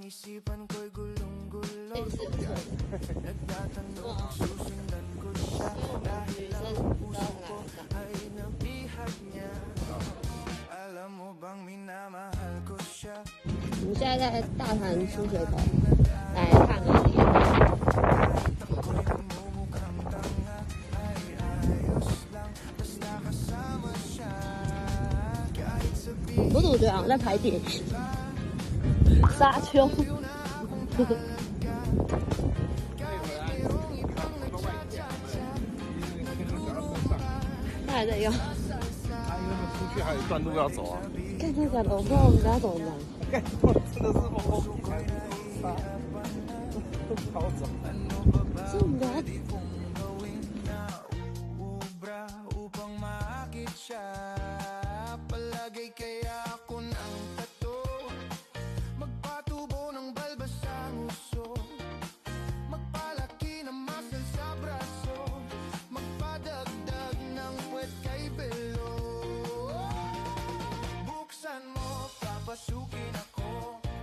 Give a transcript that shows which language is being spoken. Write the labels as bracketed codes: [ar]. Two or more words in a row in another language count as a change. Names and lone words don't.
[tl] Isipan ko'y gulong-gulo Nagtatanong susundan ko siya Dahil ang puso ko ay nabihag niya Alam mo bang minamahal ko siya [zh] 我们现在在大潭出水口，来看看。我怎么觉得好像在拍电影？沙丘。那还在用。他因为出去还有一段路要走啊。看这个，我不知道我们家走哪。真的是我好走。是我们家。 [tl] upang maakit siya Palagay kaya ako ng tato Magpatubo ng balbas ang uso Magpalaki ng muscle sa braso Magpadagdag ng puwet kay belo Buksan mo, papasukin ako